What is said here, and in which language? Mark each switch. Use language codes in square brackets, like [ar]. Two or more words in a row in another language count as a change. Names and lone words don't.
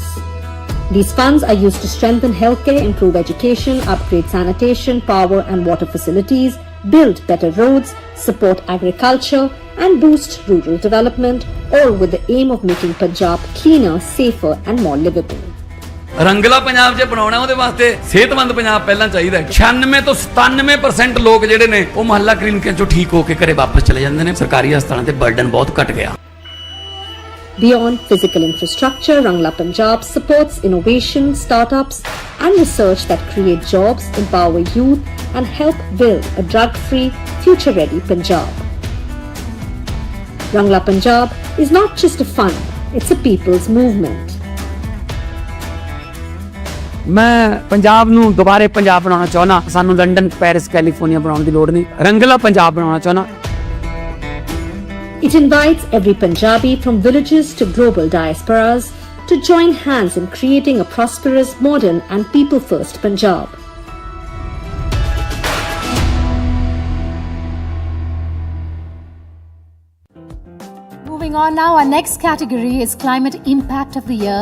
[en] These funds are used to strengthen healthcare, improve education, upgrade sanitation, power and water facilities, build better roads, support agriculture and boost rural development, all with the aim of making Punjab cleaner, safer and more livable. [pa] ਰੰਗਲਾ ਪੰਜਾਬ ਜੇ ਬਣਾਉਣਾ ਉਹਦੇ ਵਾਸਤੇ ਸਿਹਤਮੰਦ ਪੰਜਾਬ ਪਹਿਲਾਂ ਚਾਹੀਦਾ ਹੈ 96 ਤੋਂ 97% ਲੋਕ ਜਿਹੜੇ ਨੇ ਉਹ ਮੁਹੱਲਾ ਕਲੀਨਿਕਾਂ ਚੋਂ ਠੀਕ ਹੋ ਕੇ ਘਰੇ ਵਾਪਸ ਚਲੇ ਜਾਂਦੇ ਨੇ ਸਰਕਾਰੀ ਹਸਪਤਾਲਾਂ ਤੇ ਬਰਡਨ ਬਹੁਤ ਘਟ ਗਿਆ [en] Beyond physical infrastructure, Rangla Punjab supports innovation, startups and research that create jobs, empower youth and help build a drug-free, future-ready Punjab. Rangla Punjab is not just a fund, it's a people's movement. [pa] ਮੈਂ ਪੰਜਾਬ ਨੂੰ ਦੁਬਾਰੇ ਪੰਜਾਬ ਬਣਾਉਣਾ ਚਾਹੁੰਦਾ ਸਾਨੂੰ ਲੰਡਨ ਪੈਰਿਸ ਕੈਲੀਫੋਰਨੀਆ ਬਣਾਉਣ ਦੀ ਲੋੜ ਨਹੀਂ ਰੰਗਲਾ ਪੰਜਾਬ ਬਣਾਉਣਾ ਚਾਹੁੰਦਾ [en] It invites every Punjabi from villages to global diasporas to join hands in creating a prosperous, modern and people-first Punjab. Moving on now, our next category is Climate Impact of the Year.